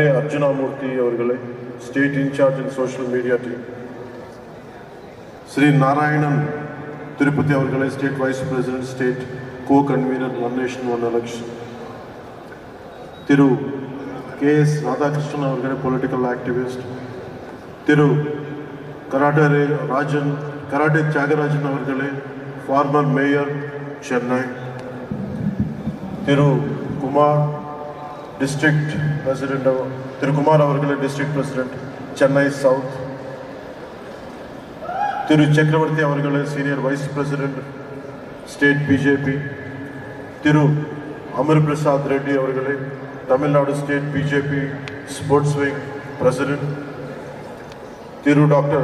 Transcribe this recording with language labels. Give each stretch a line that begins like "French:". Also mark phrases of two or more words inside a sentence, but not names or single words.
English: Arjunamurthy அவர்களே, State In-charge in Social Media Team, Sri Narayanan Tirupati அவர்களே, State Vice President, State Co-Convener, One Nation, One Election, Thiru K.S. Radhakrishnan அவர்களே, Political Activist, Thiru Karate Tyagarajan அவர்களே, Former Mayor, Chennai, Thiru Kumar, District President, Thiru Kumar அவர்களே, District President, Chennai South, Thiru Chakravarti அவர்களே, Senior Vice President, State BJP, Thiru Amar Prasad Reddy அவர்களே, Tamil Nadu State BJP Sports Wing President, Thiru Dr.